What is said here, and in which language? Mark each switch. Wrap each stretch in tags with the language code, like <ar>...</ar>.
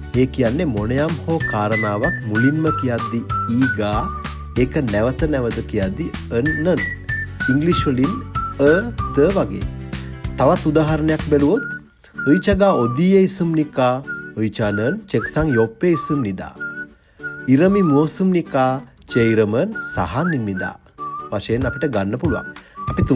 <si>ඒ කියන්නේ මොනියම් හෝ කාරණාවක් මුලින්ම කියද්දි ඊගා ඒක නැවත නැවත කියද්දි අන්නන්. ඉංග්‍රීසි වලින් the වගේ. තවත් උදාහරණයක් බැලුවොත්</si> <ko>의자가 어디에 있습니까? 의자는 책상 옆에 있습니다. 이름이 무엇입니까? 제 이름은 사한입니다.</ko> <si>වශයෙන් අපිට ගන්න පුළුවන්. අපි තුන්වෙනි</si>